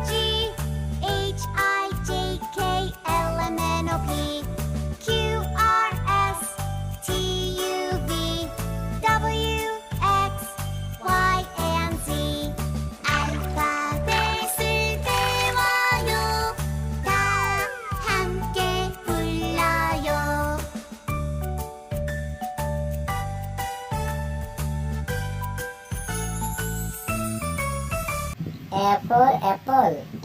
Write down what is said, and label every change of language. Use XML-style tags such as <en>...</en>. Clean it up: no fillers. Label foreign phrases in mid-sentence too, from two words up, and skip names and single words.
<en>G, H, I, J, K, L, M, N, O, P, Q, R, S, T, U, V, W, X, Y, and Z.</en> <ko>알파벳 쓸 때 와요. 다 함께 불러요.</ko> <en>A for apple.</en>